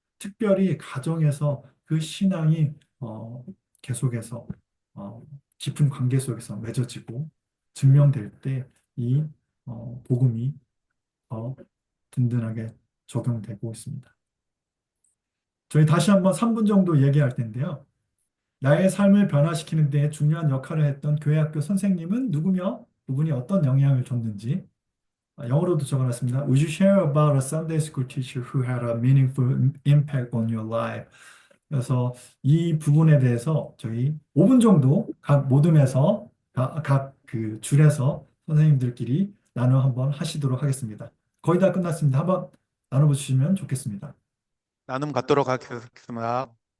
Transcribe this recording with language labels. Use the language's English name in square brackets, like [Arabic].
[Korean] 특별히 가정에서 그 신앙이 계속해서 어, 깊은 관계 속에서 맺어지고 증명될 때 이 복음이 더 든든하게 적용되고 있습니다. 저희 다시 한번 3분 정도 얘기할 텐데요. 나의 삶을 변화시키는 데 중요한 역할을 했던 교회 학교 선생님은 누구며 그분이 어떤 영향을 줬는지 영어로도 적어놨습니다. [English] Would you share about a Sunday school teacher who had a meaningful impact on your life? [Korean] 그래서 이 부분에 대해서 저희 5분 정도 각 모둠에서 각 그 줄에서 선생님들끼리 나눠 한번 하시도록 하겠습니다. 거의 다 끝났습니다. 한번 나눠보시면 좋겠습니다. 나눔 갖도록 하겠습니다.